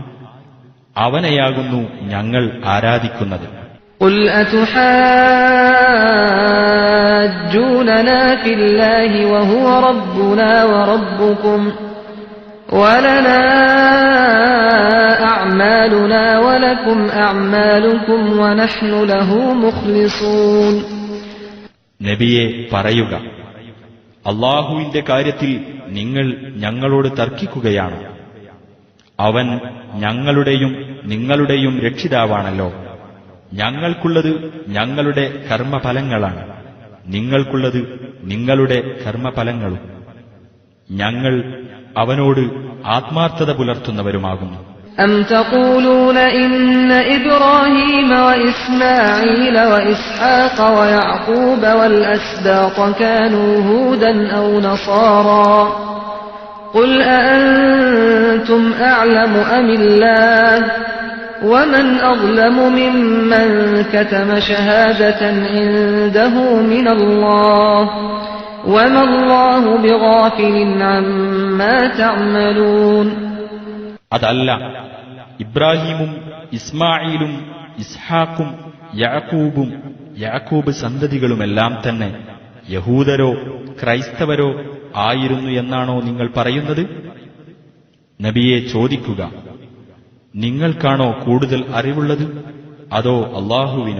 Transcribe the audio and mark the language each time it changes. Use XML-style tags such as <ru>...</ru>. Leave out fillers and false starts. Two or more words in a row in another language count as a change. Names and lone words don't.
<ml>അവനെയാകുന്നു ഞങ്ങൾ ആരാധിക്കുന്നത്.</ml> <ar>قل أتحاجوننا في الله وهو ربنا وربكم ولنا أعمالنا ولكم أعمالكم ونحن له مخلصون.</ar> <ml>നബിയെ പറയുക, അല്ലാഹുവിന്റെ കാര്യത്തിൽ നിങ്ങൾ ഞങ്ങളോട് തർക്കിക്കുകയാണ്. അവൻ ഞങ്ങളുടെയും നിങ്ങളുടെയും രക്ഷിതാവാണല്ലോ. ഞങ്ങൾക്കുള്ളത് ഞങ്ങളുടെ കർമ്മഫലങ്ങളാണ്, നിങ്ങൾക്കുള്ളത് നിങ്ങളുടെ കർമ്മഫലങ്ങളും. ഞങ്ങൾ അവനോട് ആത്മാർത്ഥത പുലർത്തുന്നവരുമാകുന്നു.</ml> <ar>أم تقولون إن إبراهيم وإسماعيل وإسحاق ويعقوب والأسباط كانوا هودا أو نصارى قل أأنتم أعلم أم الله ومن أظلم ممن كتم شهادة عنده من الله وما الله بغافل عما تعملون.</ar> <ml>അതല്ല, ഇബ്രാഹീമും ഇസ്മായിലും ഇസ്ഹാക്കും യാക്കൂബ് സന്തതികളുമെല്ലാം തന്നെ യഹൂദരോ ക്രൈസ്തവരോ ആയിരുന്നു എന്നാണോ നിങ്ങൾ പറയുന്നത്? നബിയെ ചോദിക്കുക, നിങ്ങൾക്കാണോ കൂടുതൽ അറിവുള്ളത്, അതോ അല്ലാഹുവിനോ?</ml>